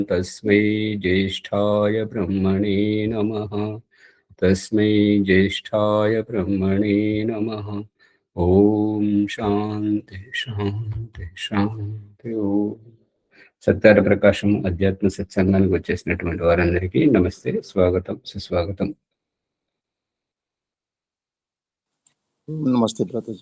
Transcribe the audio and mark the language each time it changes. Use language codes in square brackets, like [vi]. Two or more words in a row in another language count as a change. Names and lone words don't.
[sa] तस्मै ज्येष्ठाय ब्रह्मणे नमः। तस्मै ज्येष्ठाय ब्रह्मणे नमः। ఓం శాంతి శాంతి శాంతి. [te] ఓం సత్యార ప్రకాశం అధ్యాత్మ సత్సంగానికి వచ్చేసినటువంటి వారందరికీ నమస్తే, స్వాగతం, సుస్వాగతం. [hi] नमस्ते भ्राताजी.